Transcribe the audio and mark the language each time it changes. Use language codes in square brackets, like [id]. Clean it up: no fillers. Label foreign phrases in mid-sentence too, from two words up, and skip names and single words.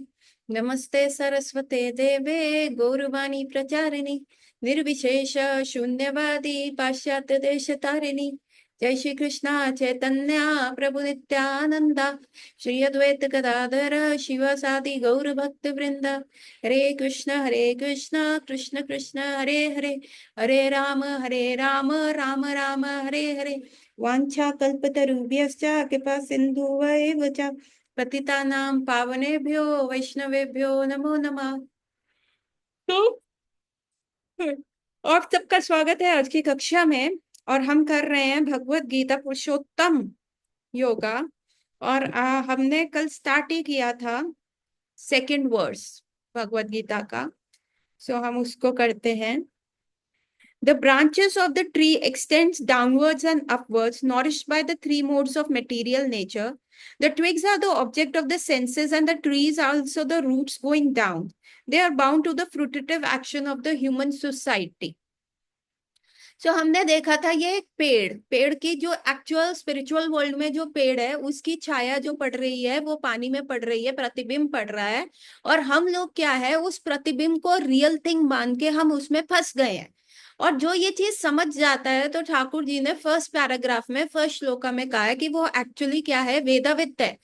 [sa] नमस्ते सरस्वते देवे गौरवाणी प्रचारिणि निर्विशेष शून्यवादी पाश्चात्य देश तारिणी। जय श्री कृष्ण चैतन्य प्रभु नित्यानंदा श्री अद्वैत गदाधर शिवसादि गौर भक्त वृंद। हरे कृष्ण कृष्ण कृष्ण हरे हरे, हरे राम राम राम हरे हरे। वाञ्छा कल्पतरुभ्यश्च कृपा सिन्धुवैव च पतितानां पावनेभ्यो वैष्णवेभ्यो नमो नमः। [hi] तो और सबका स्वागत है आज की कक्षा में। और हम कर रहे हैं भगवत गीता पुरुषोत्तम योगा। और हमने कल स्टार्ट ही किया था [en] second verse [hi] भगवत गीता का। सो हम उसको करते हैं। [en] The branches of the tree extends downwards and upwards, nourished by the three modes of material nature. The twigs are the object of the senses, and the trees are also the roots going down. They are bound to the fruitive action of the human society. [hi] सो हमने देखा था ये एक पेड़ की जो [en] actual spiritual world [hi] में जो पेड़ है उसकी छाया जो पड़ रही है वो पानी में पड़ रही है, प्रतिबिंब पड़ रहा है। और हम लोग क्या है उस प्रतिबिंब को [en] real thing [hi] मान के हम उसमें फंस गए हैं। और जो ये चीज समझ जाता है तो ठाकुर जी ने [en] first paragraph [hi] में फर्स्ट श्लोका में कहा है कि वो एक्चुअली क्या है, वेदावित है।